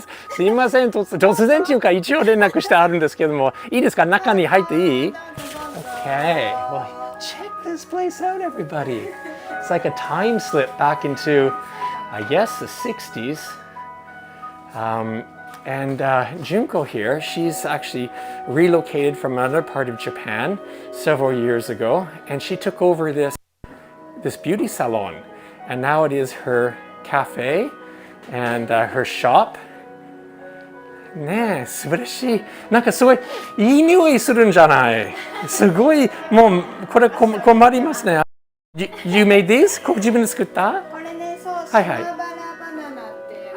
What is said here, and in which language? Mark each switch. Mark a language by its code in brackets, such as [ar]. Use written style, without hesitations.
[ja] すいません、突然というか一応連絡してあるんですけども、いいですか？中に入っていい？Okay. [en] Well, check this place out, everybody. It's like a time slip back into, I guess, the 60s. And Junko here, she's actually relocated from another part of Japan several years ago, and she took over this beauty salon, and now it is her cafe and her shop. [ja] ねえ、素晴らしい。なんかすごいいい匂いするんじゃない。すごい、もうこれ困りますね。 [en] You made this? [ja] 自分で作った？これね、そう、はいはい。シマバラバナナっていう